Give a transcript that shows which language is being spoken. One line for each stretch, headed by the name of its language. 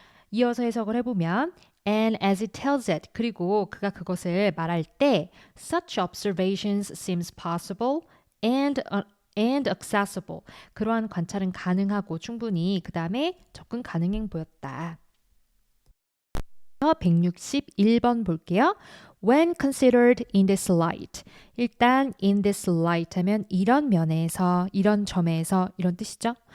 Korean: 이어서 해석을 해보면
English: and as it tells it
Korean: 그리고 그가 그것을 말할 때
English: such observations seems possible and accessible
Korean: 그러한 관찰은 가능하고 충분히 그 다음에 접근 가능해 보였다. 문장에서 161번 볼게요.
English: When considered in this light.
Korean: 일단
English: in this light
Korean: 하면 이런 면에서, 이런 점에서 이런 뜻이죠.